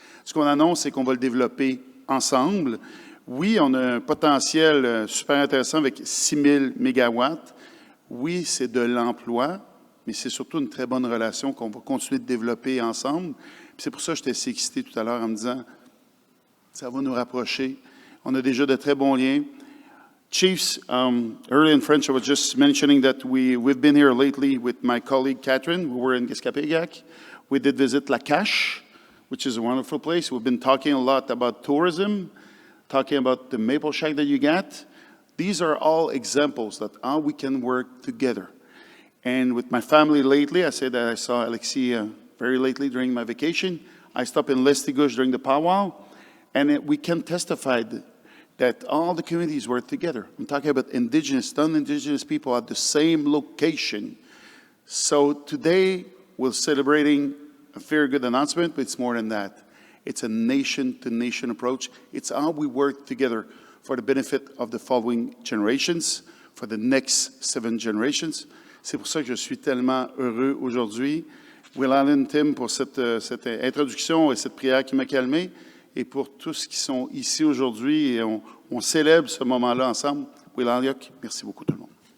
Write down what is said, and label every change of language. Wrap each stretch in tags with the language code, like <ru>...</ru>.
<fr>Ce qu'on annonce, c'est qu'on va le développer ensemble. Oui, on a un potentiel super intéressant avec 6 000 mégawatts. Oui, c'est de l'emploi, mais c'est surtout une très bonne relation qu'on va continuer de développer ensemble. Puis c'est pour ça que j'étais assez excité tout à l'heure en me disant, ça va nous rapprocher. On a déjà de très bons liens.</fr> <en>Chiefs, early in French, I was just mentioning that we've been here lately with my colleague Catherine. We were in Guescapéguac. We did visit La Cache, which is a wonderful place. We've been talking a lot about tourism, talking about the maple shack that you got. These are all examples that how we can work together. And with my family lately, I said that I saw Alexis very lately during my vacation. I stopped in Lestigouche during the powwow, and we can testify that all the communities work together. I'm talking about indigenous, non-indigenous people at the same location. So today, we're celebrating a very good announcement, but it's more than that. It's a nation-to-nation approach. It's how we work together for the benefit of the following generations, for the next 7 generations.</en> <fr>C'est pour ça que je suis tellement heureux aujourd'hui. Will Allen, Tim, pour cette introduction et cette prière qui m'a calmé, et pour tous qui sont ici aujourd'hui. Et on célèbre ce moment-là ensemble. Will Allen, merci beaucoup tout le monde.</fr>